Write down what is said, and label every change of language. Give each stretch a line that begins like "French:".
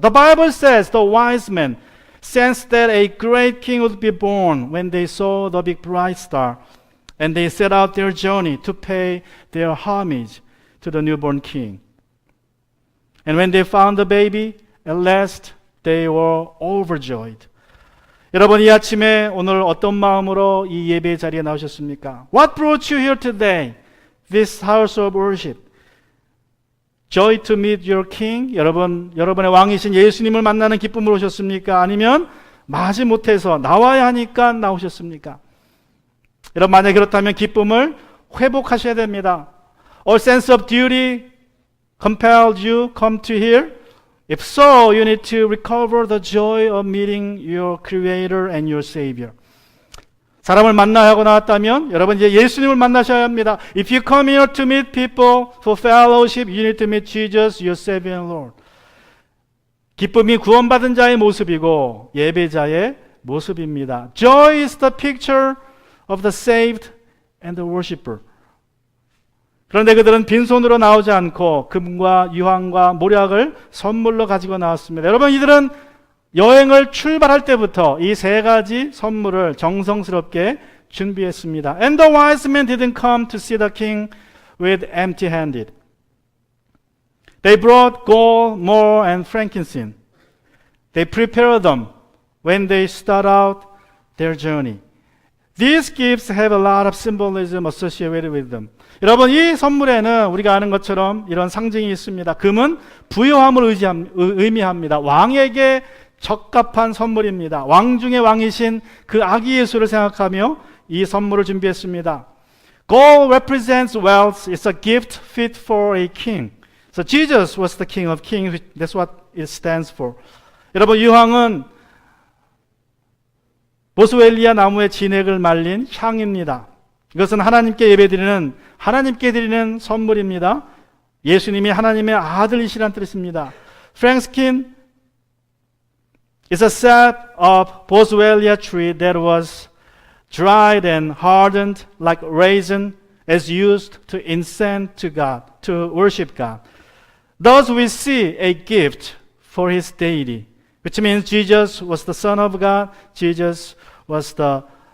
English: The Bible says the wise men sensed that a great king would be born when they saw the big bright star, and they set out their journey to pay their homage to the newborn king. And when they found the baby, at last they were overjoyed.
Korean: 여러분, 이 아침에 오늘 어떤 마음으로 이 예배 자리에 나오셨습니까?
English: What brought you here today? This house of worship. Joy to meet your king.
Korean: 여러분의 왕이신 예수님을 만나는 기쁨으로 오셨습니까? 아니면 마지 못해서 나와야 하니까 나오셨습니까? 여러분, 만약에 그렇다면 기쁨을 회복하셔야 됩니다.
English: All sense of duty compelled you come to here. If so, you need to recover the joy of meeting your Creator and your Savior.
Korean: 사람을 만나야 하고 나왔다면 여러분 이제 예수님을 만나셔야 합니다.
English: If you come here to meet people for fellowship, you need to meet Jesus, your Savior and Lord.
Korean: 기쁨이 구원받은 자의 모습이고 예배자의 모습입니다.
English: Joy is the picture of the saved and the worshipper.
Korean: 그런데 그들은 빈손으로 나오지 않고 금과 유황과 모략을 선물로 가지고 나왔습니다. 여러분, 이들은 여행을 출발할 때부터 이 세 가지 선물을 정성스럽게 준비했습니다.
English: And the wise men didn't come to see the king with empty-handed. They brought gold, myrrh, and frankincense. They prepared them when they start out their journey. These gifts have a lot of symbolism associated with them.
Korean: 여러분, 이 선물에는 우리가 아는 것처럼 이런 상징이 있습니다. 금은 부요함을 의미합니다. 왕에게 적합한 선물입니다. 왕 중의 왕이신 그 아기 예수를 생각하며 이 선물을 준비했습니다.
English: Gold represents wealth. It's a gift fit for a king. So Jesus was the King of Kings. That's what it stands for.
Korean: 여러분, 유황은 보스웰리아 나무의 진액을 말린 향입니다. 이것은 하나님께 드리는 선물입니다. 예수님이 하나님의 아들이시란 뜻입니다.
English: Frankincense is a sap of boswellia tree that was dried and hardened like raisin as used to incense to God, to worship God. Thus we see a gift for his deity, which means Jesus was the Son of God, Jesus was God.